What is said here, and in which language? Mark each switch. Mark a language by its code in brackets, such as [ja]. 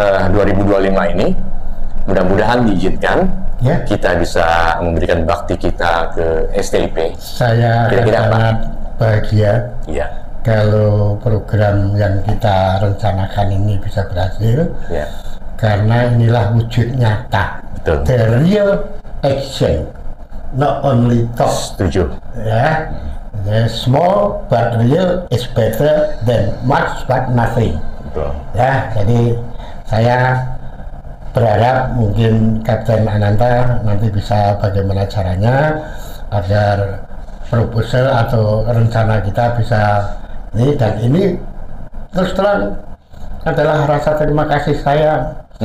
[id] 2025 ini mudah-mudahan diizinkan kita bisa memberikan bakti kita ke STIP. Saya sangat bahagia kalau program yang kita rencanakan ini bisa berhasil, karena inilah wujud nyata. Betul. [en] The real action, not only talk. [id] Setuju. [en] Ya, small but real is better than much but nothing. [id] Betul. Ya, jadi saya berharap mungkin Kapten Ananta nanti bisa bagaimana caranya agar proposal atau rencana kita bisa ini, dan ini terus terang adalah rasa terima kasih saya.